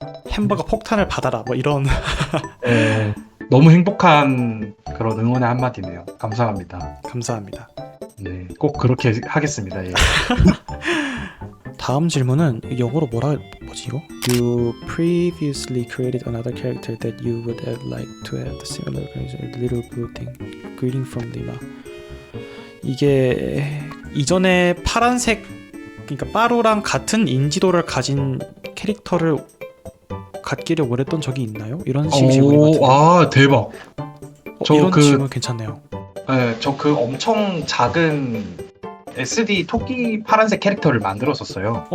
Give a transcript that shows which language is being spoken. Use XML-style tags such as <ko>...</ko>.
<ko>햄버거 폭탄을 받아라 뭐 이런. 네, 너무 행복한 그런 응원의 한마디네요. 감사합니다. 감사합니다. 네, 꼭 그렇게 하겠습니다. 예. 다음 질문은 영어로 뭐지 이거?</ko> <en>You previously created another character that you would have liked to have the similar little blue thing. Greeting from Lima.</en> <ko>이게 이전에 파란색, 그러니까 빠루랑 같은 인지도를 가진 캐릭터를 갖기를 원했던 적이 있나요? 이런 식의 질문인 것 같은데. 대박. 이런 질문 괜찮네요. 네, 저 그 엄청 작은 SD 토끼 파란색 캐릭터를 만들었었어요.</ko>